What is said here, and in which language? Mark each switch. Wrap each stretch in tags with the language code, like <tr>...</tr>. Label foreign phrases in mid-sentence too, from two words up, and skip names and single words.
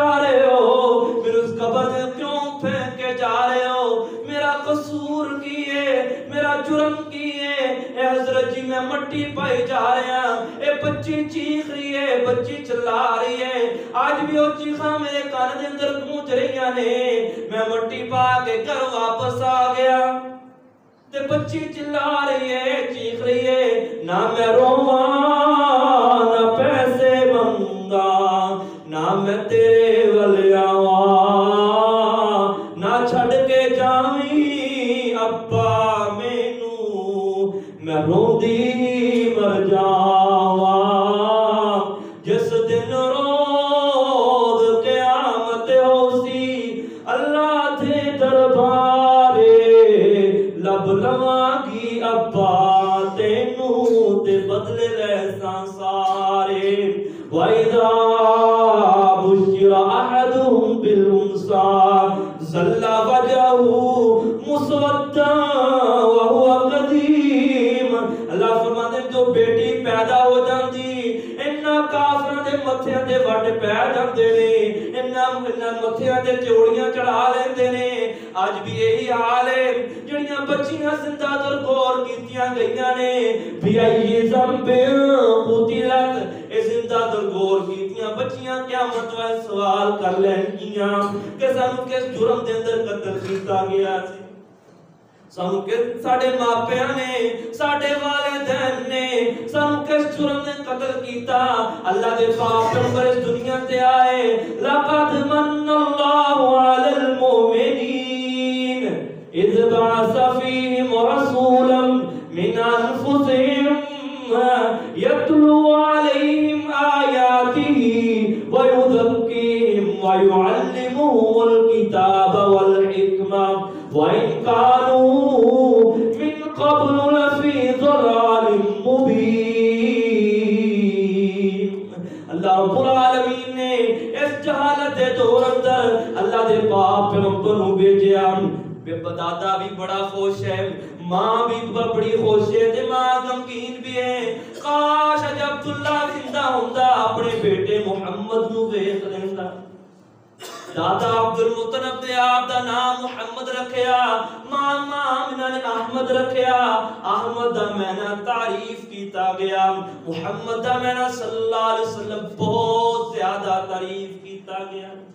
<pa>رہے ہو، مینوں اس قبر دے کیوں پھینک کے جا رہے ہو، میرا قصور کی ہے، میرا جرم کی ہے، اے حضرت جی میں مٹی پائی جا رہا، اے بچی چیخ رہی ہے، بچی چلا رہی ہے، آج بھی وہ چیخاں میرے کان دے اندر گونج رہی نے، میں مٹی پا کے گھر واپس آ گیا تے بچی چلا رہی ہے چیخ رہی ہے، نہ میں رواں نہ پیسے منگا نہ میں تیرے ول آواں نہ چھڑ کے جاویں ابا مینوں میں روندی مر جاواں جس دن روز قیامت ہوسی اللہ دے دربارے لب لواں گی ابا تینوں تے بدلے لہساں سارے</pa> <ar>وَإِذَا بُشِّرَ أَحَدُهُمْ بِالْأُنثَىٰ ظَلَّ وَجْهُهُ مُسْوَدًّا وَهُوَ كَظِيمٌ</ar> <pa>اللہ فرماتے ہیں جو بیٹی پیدا ہو جاندی انہاں کافراں دے متھیاں دے وٹ پے جاندے نے، انہاں متھیاں دے چوڑیاں چڑھا لیندے نے، آج بھی یہی حال ہے، جڑیاں بچیاں زندہ درگور کیتیاں گئیاں نے</pa> <ar>بِأَيِّ ذَنبٍ قُتِلَتْ</ar> <pa>اے زندہ درگور کیتیاں بچیاں قیامت والے سوال کر لینگیاں کہ سانوں کس جرم دے اندر قتل کیتا گیا سی، سانوں کس ساڈے ماپیاں نے ساڈے والدین نے سانوں کس جرم نے قتل کیتا، اللہ دے پاک پیغمبر اس دنیا تے آئے</pa> <ar>لَقَدْ مَنَّ اللَّهُ عَلَى الْمُؤْمِنِينَ إِذْ بَعَثَ فِيهِمْ رَسُولًا مِنْ أَنفُسِهِمْ يَتْلُو عَلَيْهِمْ آيَاتِهِ وَيُزَكِّيهِمْ وَيُعَلِّمُهُمُ الْكِتَابَ وَالْحِكْمَةَ وَإِنْ كَانُوا مِنْ قَبْلُ لَفِي ضَلَالٍ مُبِينٍ</ar> <pa>اللہ رب العالمین نے اس جہالت دے دور اندر اللہ دے پاک پیغمبر نو بھیجیا، دادا بھی بڑا خوش ہے، ماں بھی بڑی خوش ہے تے ماں غمگین بھی ہے، کاش اج عبداللہ زندہ ہوندا اپنے بیٹے محمد نو ویکھ لیندا، دادا عبد المطلب دے آپ دا نام محمد رکھیا، ماں آمنہ نے احمد رکھیا، احمد دا معنی تعریف کیتا گیا، محمد دا معنی</pa> <ar>صلی اللہ علیہ وسلم</ar> <pa>بہت زیادہ تعریف کیتا گیا،</pa>